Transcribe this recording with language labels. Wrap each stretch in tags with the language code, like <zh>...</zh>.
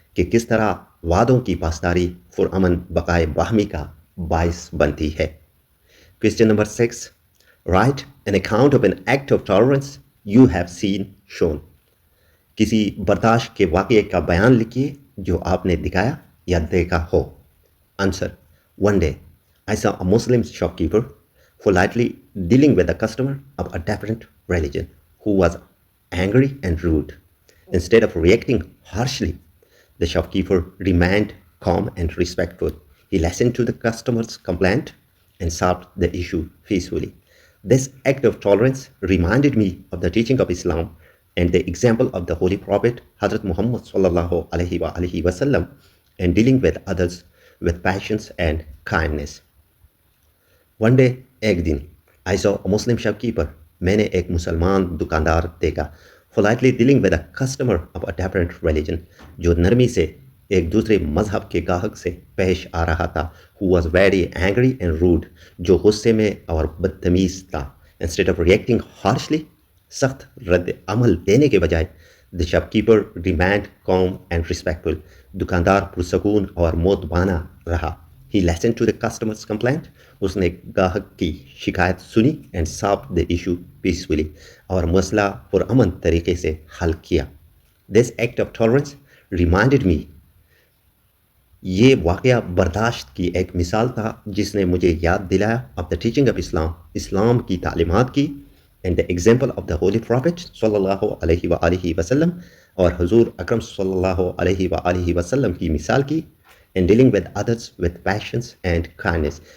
<ur>کہ کس طرح وعدوں کی پاسداری پرامن بقائے باہمی کا باعث بنتی ہے.</ur> <en>Question number 6. Write an account of an act of tolerance you have seen shown.</en> <ur>کسی برداشت کے واقعے کا بیان لکھیے جو آپ نے دکھایا یا دیکھا ہو.</ur> <en>Answer: One day, I saw a Muslim shopkeeper politely dealing with a customer of a different religion who was angry and rude. Instead of reacting harshly, the shopkeeper remained calm and respectful. He listened to the customer's complaint and solved the issue peacefully. This act of tolerance reminded me of the teaching of Islam and the example of the Holy Prophet Hazrat Muhammad sallallahu alaihi wasallam in dealing with others with patience and kindness. One day,</en> <ur>ایک دن</ur> <en>I saw a Muslim shopkeeper.</en> <ur>میں نے ایک مسلمان دکاندار دیکھا.</ur> <en>Politely dealing with a customer of a different religion.</en> <ur>جو نرمی سے ایک دوسرے مذہب کے گاہک سے پیش آ رہا تھا.</ur> <en>Who was very angry and rude.</en> <ur>جو غصے میں اور بدتمیز تھا.</ur> <en>Instead of reacting harshly,</en> <ur>سخت رد عمل دینے کے بجائے</ur> <en>the shopkeeper remained calm and respectful.</en> <ur>دکاندار پرسکون اور مؤدبانہ رہا.</ur> <en>He listened to the customer's complaint.</en> <ur>اس نے گاہک کی شکایت سنی</ur> <en>and solved the issue peacefully.</en> <ur>اور مسئلہ پرامن طریقے سے حل کیا.</ur> <en>This act of tolerance reminded me.</en> <ur>یہ واقعہ برداشت کی ایک مثال تھا جس نے مجھے یاد دلایا</ur> <en>of the teaching of Islam.</en> <ur>اسلام کی تعلیمات کی</ur> <en>and the example of the Holy Prophet</en> <ur>صلی اللہ علیہ وآلہ وسلم اور حضور اکرم صلی اللہ علیہ وآلہ وسلم کی مثال کی</ur> <en>and dealing with others with patience and kindness.</en>